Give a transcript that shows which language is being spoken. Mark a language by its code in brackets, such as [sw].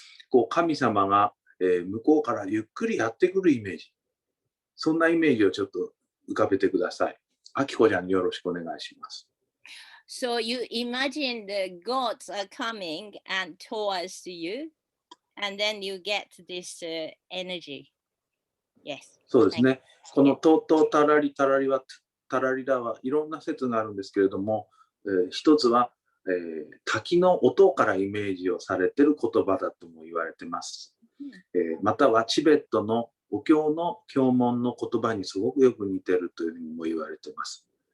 [ja] こう神様が、向こうからゆっくりやってくるイメージ。そんなイメージをちょっと浮かべてください。あきこちゃんによろしくお願いします。 [en] So you imagine the gods are coming and towards you, and then you get this energy. Yes. [ja] そうですね。このとうとうたらりたらりは、たらりらはいろんな説があるんですけれども、一つは、滝の音からイメージをされている言葉だとも言われています。またはチベットのお経の経文の言葉にすごくよく似ているというふうにも言われています。